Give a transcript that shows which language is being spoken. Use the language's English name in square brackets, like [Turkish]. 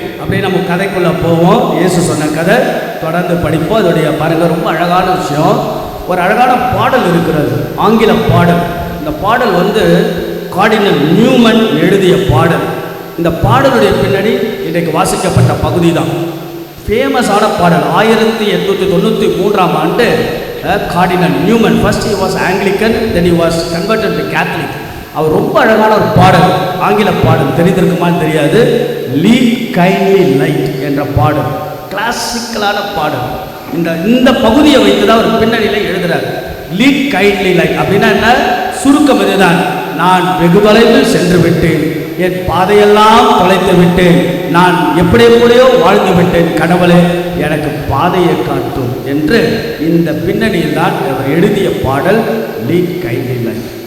[Tamil] அப்படியே நம்ம கதைக்குள்ள போவோம். இயேசு சொன்ன கதை தொடர்ந்து படிப்போம். அதோடைய பாருங்க, ரொம்ப அழகான விஷயம். ஒரு அழகான பாடல் இருக்கிறது, ஆங்கில பாடல். இந்த பாடல் வந்து கார்டினல் நியூமன் எழுதிய பாடல். இந்த பாடலுடைய பின்னாடி இன்றைக்கு வாசிக்கப்பட்ட பகுதி தான் ஃபேமஸான பாடல். 1893ஆம் ஆண்டு [English] Cardinal Newman, first he was Anglican, then he was converted to Catholic. [Tamil] அவர் ரொம்ப அழகான ஒரு பாடல், ஆங்கில பாடல், தெரிந்திருக்குமான்னு தெரியாது, லீட் கைண்ட்லி லைட் என்ற பாடல், கிளாசிக்கலான பாடல். இந்த பகுதியை வைத்து தான் அவர் பின்னணியில் எழுதுறார். லீட் கைண்ட்லி லைட் அப்படின்னா என்ன? சுருக்கம் இதுதான், நான் வெகு தொலைவில் சென்று விட்டேன், என் பாதையெல்லாம் தொலைத்து விட்டேன், நான் எப்படியோ வாழ்ந்து விட்டேன், கடவுளே எனக்கு பாதையை காட்டும் என்று இந்த பின்னணியில் தான் அவர் எழுதிய பாடல் லீட் கைண்ட்லி லைட்.